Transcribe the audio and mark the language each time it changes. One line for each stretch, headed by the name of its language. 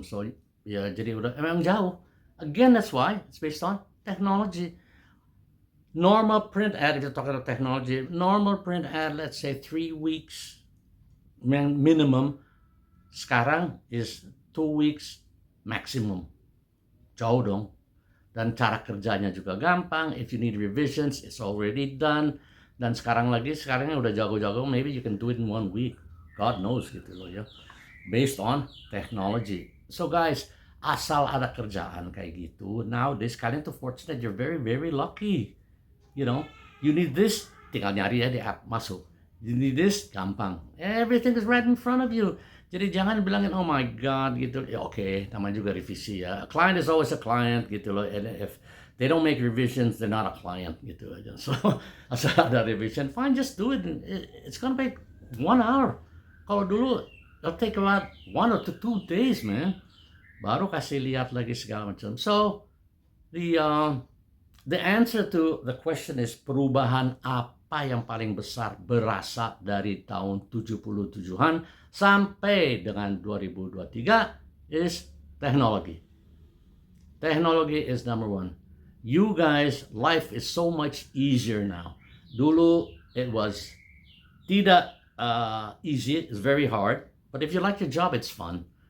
English: So
Indonesian: ya jadi udah emang jauh.
English: Again, that's why it's based on technology. Normal print ad, if you're talking about technology, normal print ad, let's say 3 weeks minimum.
Indonesian: Sekarang
English: is 2 weeks maximum.
Indonesian: Jauh dong. Dan cara kerjanya juga gampang.
English: If you need revisions, it's already done.
Indonesian: Dan sekarangnya udah jago-jago,
English: maybe you can do it in 1 week. God knows
Indonesian: gitu loh ya.
English: Based on technology. So guys,
Indonesian: asal ada kerjaan kayak gitu,
English: nowadays
Indonesian: kalian tuh
English: fortunate, you're very, very lucky. You know, you need this,
Indonesian: tinggal nyari ya di app, masuk.
English: You need this,
Indonesian: gampang.
English: Everything is right in front of you.
Indonesian: Jadi jangan bilangin,
English: oh my God,
Indonesian: gitu. Ya oke, namanya juga revisi ya.
English: A client is always a client,
Indonesian: gitu loh.
English: And if they don't make revisions, they're not a client,
Indonesian: gitu aja.
English: So, asal ada revision, fine, just do it. It's gonna take 1 hour.
Indonesian: Kalau dulu,
English: it'll take about 1 or 2 days, man.
Indonesian: Baru kasih lihat lagi segala macam.
English: So, the answer to the question is,
Indonesian: perubahan apa yang paling besar berasa dari tahun 77-an sampai dengan 2023
English: is technology. Technology is number 1. You guys, life is so much easier now.
Indonesian: Dulu,
English: it was
Indonesian: tidak
English: easy, it's very hard. But if you like your job, it's fun.